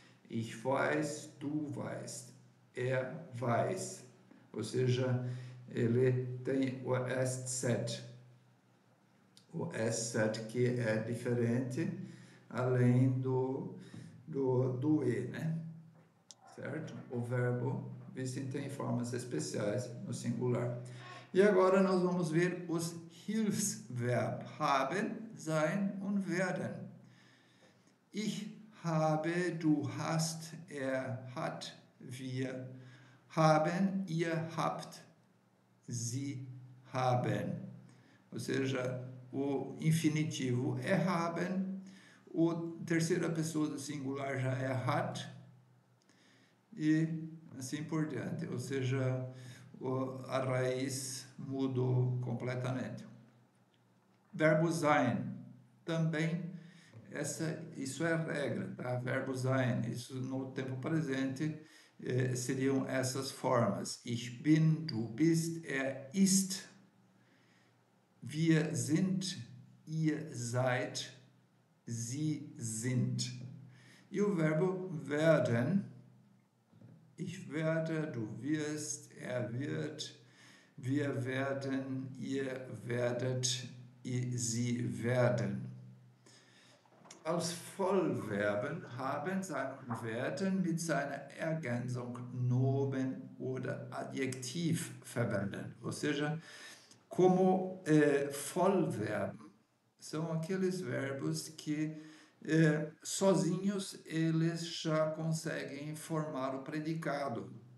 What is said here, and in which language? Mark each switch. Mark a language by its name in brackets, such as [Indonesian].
[German] Ich weiß, du weißt, weiß. [Portuguese] Ou seja, ele tem o SZ. O SZ que é diferente, além do E, né? Certo? O verbo wissen tem formas especiais no singular. E agora nós vamos ver os Hilfsverb haben, sein und werden. [German] Ich habe, du hast, er hat, wir haben, ihr habt, sie haben. [Portuguese] Ou seja, o infinitivo é haben, a terceira pessoa do singular já é hat, e assim por diante. Ou seja, a raiz mudou completamente. Verbo sein, também, isso é regra, tá? Verbo sein, isso no tempo presente seriam essas formas. [German] Ich bin, du bist, er ist, wir sind, ihr seid, sie sind. [Portuguese] E o verbo [German] werden, ich werde, du wirst, er wird, wir werden, ihr werdet, sie werden. Als Vollverben haben, sein und werden mit seiner Ergänzung Nomen oder Adjektiv verwenden. [Portuguese] Ou seja, como Vollverben são aqueles verbos que sozinhos eles já conseguem formar o predicado.